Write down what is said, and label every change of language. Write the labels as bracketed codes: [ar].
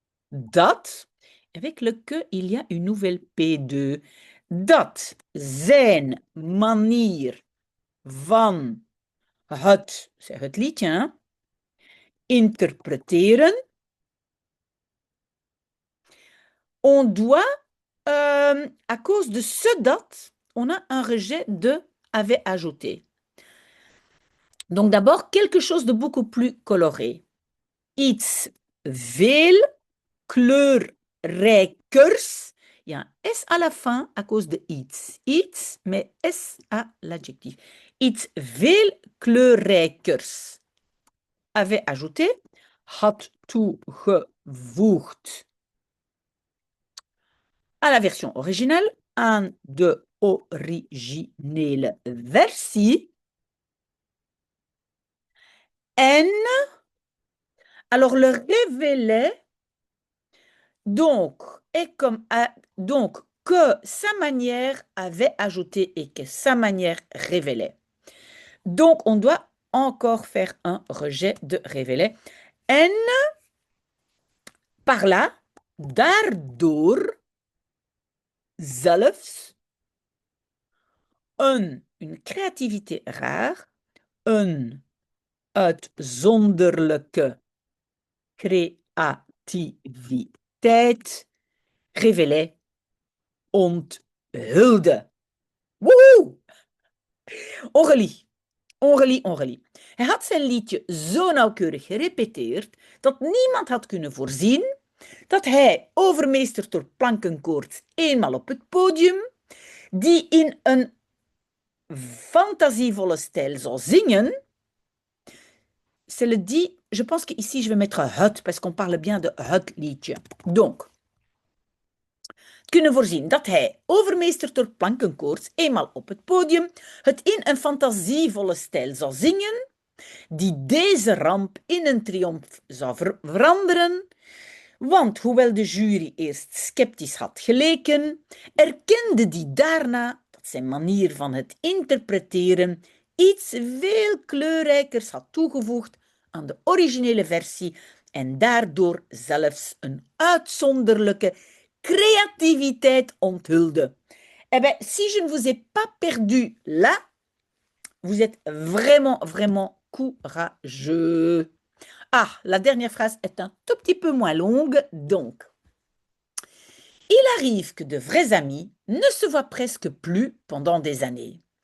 [fr] dat, avec le que, il y a une nouvelle P2, [nl] dat zijn manier van [fr] c'est het liedje, hein, interpreteren, on doit, à cause de ce dat, on a un rejet de avait ajouté. Donc d'abord, quelque chose de beaucoup plus coloré. [nl] Iets veel kleurrijkers. [fr] Il y a un S à la fin à cause de iets. Iets, mais S à l'adjectif. [nl] Iets veel kleurrijkers. [fr] Avait ajouté. [nl] Had toegevoegd. [fr] À la version originale, [nl] aan de originele versie. [fr] En, alors le révélait, donc, est comme, donc, que sa manière avait ajouté et que sa manière révélait. Donc, on doit encore faire un rejet de révélait. En, par là, [nl] daardoor, zelfs, [fr] une créativité rare, [nl] een uitzonderlijke creativiteit, [fr] révélait, [nl] onthulde. [fr] Woehoe! On relie. On relie. [nl] Hij had zijn liedje zo nauwkeurig gerepeteerd dat niemand had kunnen voorzien dat hij, overmeesterd door plankenkoorts, eenmaal op het podium, die in een fantasievolle stijl zou zingen. [fr] C'est le dit, je pense qu'ici je vais mettre het, parce qu'on parle bien de het liedje. [nl] Donc, kunnen voorzien dat hij, overmeesterd door plankenkoorts, eenmaal op het podium, het in een fantasievolle stijl zou zingen, die deze ramp in een triomf zou veranderen, want hoewel de jury eerst sceptisch had geleken, erkende die daarna dat zijn manier van het interpreteren iets veel kleurrijkers had toegevoegd aan de originele versie en daardoor zelfs een uitzonderlijke créativiteit onthulde. [fr] Eh bien, si je ne vous ai pas perdu là, vous êtes vraiment, vraiment courageux. Ah, la dernière phrase est un tout petit peu moins longue, donc. Il arrive que de vrais amis ne se voient presque plus pendant des années.